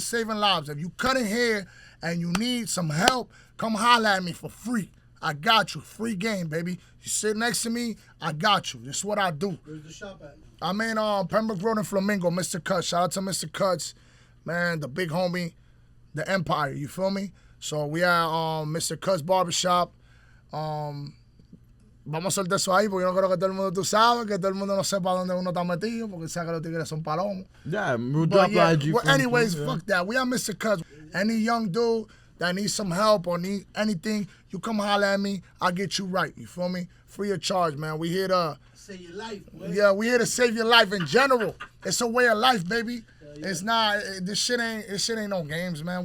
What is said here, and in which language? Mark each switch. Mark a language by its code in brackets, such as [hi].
[en] Saving Lives, if you cutting hair and you need some help, come holler at me for free. I got you. Free game, baby. You sit next to me, I got you. This is what I do. Where's the shop at? I'm in Pembroke Road in Flamingo, Mr. Cuts. Shout out to Mr. Cuts, man, the big homie, the empire, you feel me? So we are Mr. Cuts Barbershop. [es] Vamos a soltar eso ahí, porque yo no creo que todo el mundo, tú sabes, que todo el mundo no sepa dónde uno está metido, porque sabe que los tigres son palomos. [en] Yeah, we'll drop yeah, IG. Well, anyways, fuck that. We are Mr. Cuts. Any young dude that needs some help or need anything, you come holler at me, I'll get you right, you feel me? Free of charge, man. We here to save your life, boy. Yeah, we here to save your life in general. It's a way of life, baby. Yeah. It's not. This shit ain't no games, man.